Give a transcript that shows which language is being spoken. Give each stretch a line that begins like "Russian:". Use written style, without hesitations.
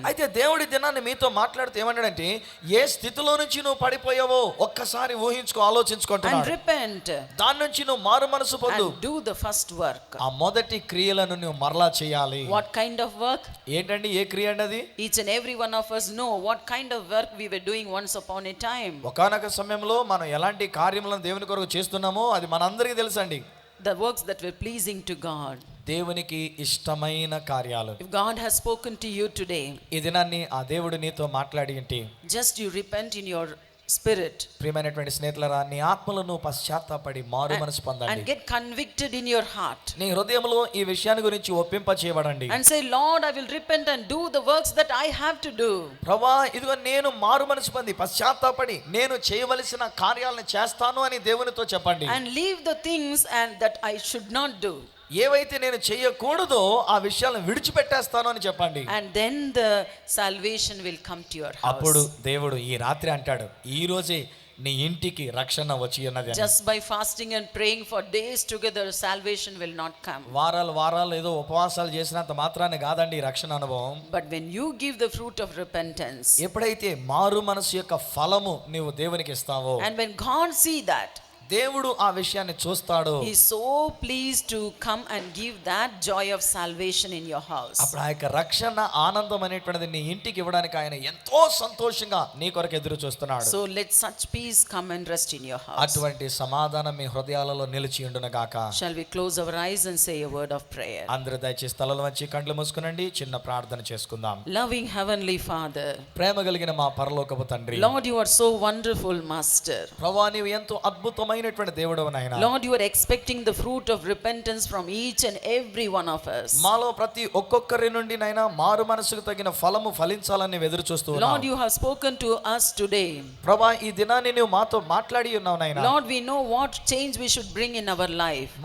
Telugu: అయితే దేవుడి దినాన్ని మీతో మాట్లాడుతూ ఏమన్నాడంటే ఏ స్థితిలో నుంచి నువ్వు పడిపోయావో ఒక్కసారి ఊహించుకో, ఆలోచించుకుంటున్నాడు.
English: And repent.
Telugu: దాని నుంచి నువ్వు మారు మనసు పొందు.
English: And do the first work.
Telugu: ఆ మొదటి క్రియలను నువ్వు మరలా చేయాలి.
English: What kind of work?
Telugu: ఏంటండి ఏ క్రియ అన్నది?
English: Each and every one of us know what kind of work we were doing once upon a time.
Telugu: ఒకానొక సమయంలో మనం ఎలాంటి కార్యములను దేవుని కొరకు చేస్తున్నామో అది మనందరికీ తెలుసండి.
English: The works that were pleasing to God.
Telugu: దేవునికి ఇష్టమైన కార్యాలు.
English: If God has spoken to you today,
Telugu: ఈ దినాన్ని ఆ దేవుడు నీతో మాట్లాడి ఉంటే
English: just you repent in your spirit.
Telugu: ప్రియమైనటువంటి స్నేహితులారా, నీ ఆత్మలను పశ్చాత్తాపడి మారు మనసు పొందండి.
English: And get convicted in your heart.
Telugu: నీ హృదయంలో ఈ విషయాన్ని గురించి ఒప్పింప చేయబడండి.
English: And say, Lord, I will repent and do the works that I have to do.
Telugu: ప్రభువా, ఇదిగో నేను మారు మనసు పొంది పశ్చాత్తాపడి నేను చేయవలసిన కార్యాలను చేస్తాను అని దేవునితో చెప్పండి.
English: And leave the things and that I should not do.
Telugu: ఏవైతే నేను చేయకూడదో ఆ విషయాలను విడిచిపెట్టేస్తాను అని చెప్పండి.
English: And then the salvation will come to your house.
Telugu: అప్పుడు దేవుడు ఈ రాత్రి అంటాడు, ఈ రోజే నీ ఇంటికి రక్షణ వచ్చి ఉన్నది.
English: Just by fasting and praying for days together, salvation will not come.
Telugu: వారాలు ఏదో ఉపవాసాలు చేసినంత మాత్రాన్ని కాదండి రక్షణ అనుభవం.
English: But when you give the fruit of repentance,
Telugu: ఎప్పుడైతే మారు మనసు యొక్క ఫలము నీవు దేవునికి ఇస్తావో,
English: and when God see that,
Telugu: దేవుడు ఆ విషయాన్ని చూస్తాడు.
English: He is so pleased to come and give that joy of salvation in your house.
Telugu: అప్పుడు ఆ యొక్క రక్షణ ఆనందం అనేటువంటిది నీ ఇంటికి ఇవ్వడానికి ఆయన ఎంతో సంతోషంగా నీ కొరకు ఎదురు చూస్తున్నాడు.
English: So let such peace come and rest in your house.
Telugu: అటువంటి సమాధానం మీ హృదయాలలో నిలిచి ఉండును గాక.
English: Shall we close our eyes and say a word of prayer?
Telugu: అందరూ దయచేసి తలలు వంచి కళ్ళు మూసుకునండి, చిన్న ప్రార్థన చేసుకుందాం.
English: Loving heavenly Father,
Telugu: ప్రేమ కలిగిన మా పరలోకపు తండ్రి,
English: Lord, you are so wonderful Master.
Telugu: ప్రభువా, నీవు ఎంతో అద్భుతమైన దేవుడవు నాయనా.
English: Lord, you are expecting the fruit of repentance from each and every one of us.
Telugu: మాలో ప్రతి ఒక్కొక్కరి నుండి నైనా మారు మనసుకు తగిన ఫలము ఫలించాలని ఎదురు చూస్తూ ఉన్నాం.
English: Lord, you have spoken to us today.
Telugu: ప్రభువా, ఈ దినాన్ని నువ్వు మాతో మాట్లాడి ఉన్నావు నాయనా.
English: Lord, we know what change we should bring in our life.